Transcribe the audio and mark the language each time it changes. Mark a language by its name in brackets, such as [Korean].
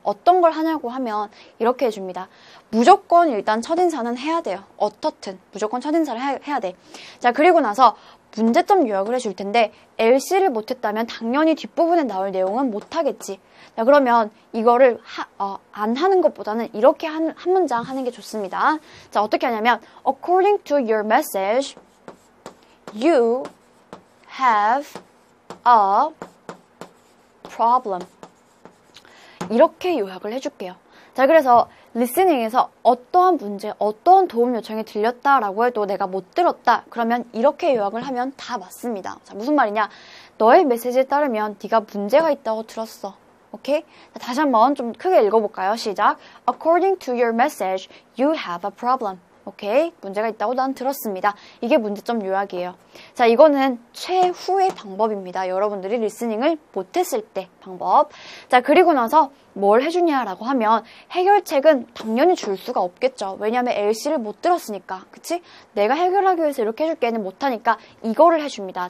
[Korean] 어떤 걸 하냐고 하면 이렇게 해줍니다. 무조건 일단 첫인사는 해야 돼요. 어떻든 무조건 첫인사를 해야 돼. 자, 그리고 나서 문제점 요약을 해줄 텐데 LC를 못했다면 당연히 뒷부분에 나올 내용은 못하겠지. 자, 그러면 이거를 안 하는 것보다는 이렇게 한 문장 하는 게 좋습니다. 자, 어떻게 하냐면 [English] According to your message, you have a problem. [Korean] 이렇게 요약을 해줄게요. 자, 그래서 리스닝에서 어떠한 문제, 어떠한 도움 요청이 들렸다라고 해도 내가 못 들었다. 그러면 이렇게 요약을 하면 다 맞습니다. 자, 무슨 말이냐? 너의 메시지에 따르면 네가 문제가 있다고 들었어. 오케이? 자, 다시 한번 좀 크게 읽어볼까요? 시작. [English] According to your message, you have a problem. [Korean] 오케이? 문제가 있다고 난 들었습니다. 이게 문제점 요약이에요. 자, 이거는 최후의 방법입니다. 여러분들이 리스닝을 못했을 때 방법. 자, 그리고 나서 뭘 해주냐라고 하면 해결책은 당연히 줄 수가 없겠죠. 왜냐하면 LC를 못 들었으니까. 그치? 내가 해결하기 위해서 이렇게 해줄게는 못하니까 이거를 해줍니다.